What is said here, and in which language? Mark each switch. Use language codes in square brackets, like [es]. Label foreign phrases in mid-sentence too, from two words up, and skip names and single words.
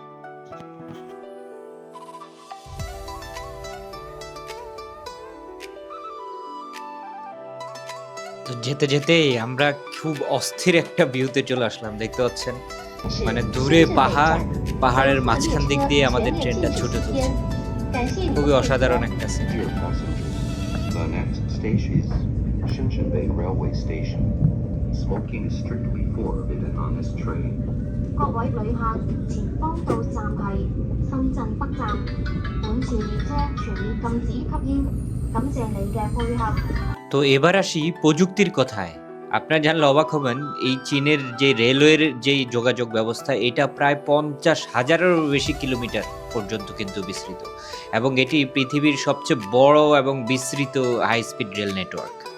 [bn] তো যেতে যেতেই আমরা খুব অস্থির একটা ভিউতে চলে আসলাম, দেখতে পাচ্ছেন। মানে দূরে পাহাড়, পাহাড়ের মাঝখান দিক দিয়ে আমাদের ট্রেনটা ছুটে চলছে। খুবই অসাধারণ একটা সিন। [en] Dear passengers, the next station is Shenzhenbei Railway Station. Smoking is strictly forbidden on this train. [yue] 各位旅客，前方到站係深圳北站，本次列車全面禁止吸煙，感謝你嘅配合。 [bn] তো এবার আসি প্রযুক্তির কথায়। আপনারা জানলে অবাক হবেন, এই চীনের যে রেলওয়ের যেই যোগাযোগ ব্যবস্থা, এটা প্রায় ৫০,০০০-এরও বেশি কিলোমিটার পর্যন্ত কিন্তু বিস্তৃত এবং এটি পৃথিবীর সবচেয়ে বড় এবং বিস্তৃত [en] high speed rail network.